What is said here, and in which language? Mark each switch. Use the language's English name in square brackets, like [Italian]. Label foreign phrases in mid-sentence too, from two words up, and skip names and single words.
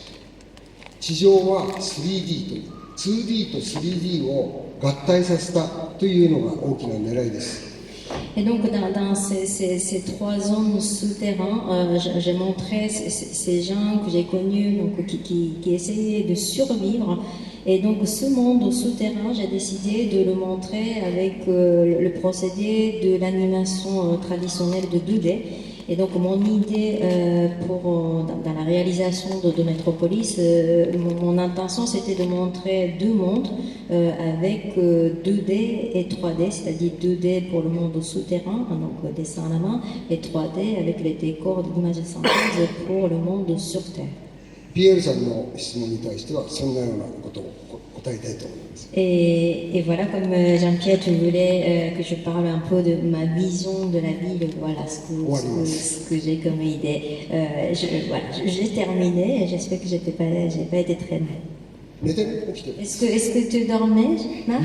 [Japanese] 地上は 3D という 2D と 3D を合体させたというのが大きな狙いです。 [French] Et donc dans ces 3 zones souterraines, j'ai montré ces gens que j'ai connus donc, qui essayaient de survivre. Et donc ce monde souterrain, j'ai décidé de le montrer avec le procédé de l'animation traditionnelle de 2D. Et donc mon idée dans la réalisation de Metropolis, mon intention c'était de montrer 2 mondes avec 2D et 3D, c'est-à-dire 2D pour le monde souterrain, donc dessin à la main, et 3D avec les décors d'images de synthèse pour le monde sur Terre. [Japanese] ピエールさんの質問に対してはそんなようなことを答えたいと思います。 [French] Et voilà, comme Jean-Pierre, tu voulais que je parle un peu de ma vision de la ville, voilà ce que j'ai comme idée. J'ai terminé, j'espère que j'ai pas été très mal. Est-ce que tu dormais, Marc?